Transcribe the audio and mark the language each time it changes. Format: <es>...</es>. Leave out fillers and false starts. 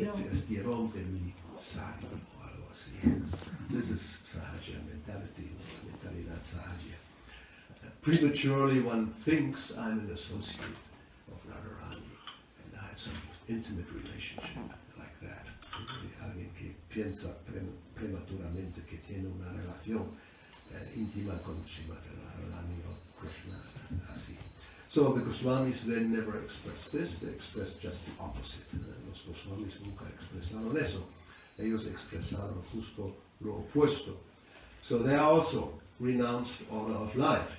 <es>Estirón de mi sari o algo así.</es> <en>This is sahaja mentality,</en> <es>mentalidad sahaja.</es> <en>Prematurely one thinks I'm an associate of Radharani and I have some intimate relationship like that.</en> <es>Alguien que piensa prematuramente que tiene una relación íntima con Srimati Radharani or Krishna, así.</es> <en>So the Goswamis then never expressed this, they expressed just the opposite.</en> <es>Los Goswamis nunca expresaron eso. Ellos expresaron justo lo opuesto.</es> <en>So they also renounced order of life.</en>